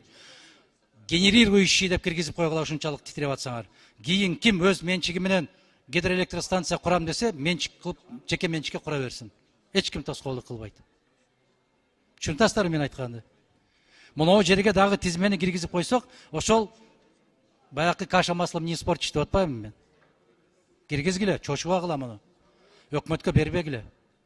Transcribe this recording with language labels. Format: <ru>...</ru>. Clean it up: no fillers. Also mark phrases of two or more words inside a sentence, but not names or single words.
<ky>Генерирующий деп киргизип койгула, ушунчалык титиреп атсаңар. Кийин ким өз менчиги менен гидроэлектростанция курам десе, менчик кылып, жеке менчикке кура берсин. Эч ким тоскоолдук кылбайт. Түшүнүп мен айтканды. Мынау жерге дагы тизмени киргизип койсок, ошол баякы</ky> <ru>каша маслом не испортишь</ru> <ky>деп атпаймынбы мен. Киргизгиле, чочубагыла муну. Өкмөткө бербегиле.</ky>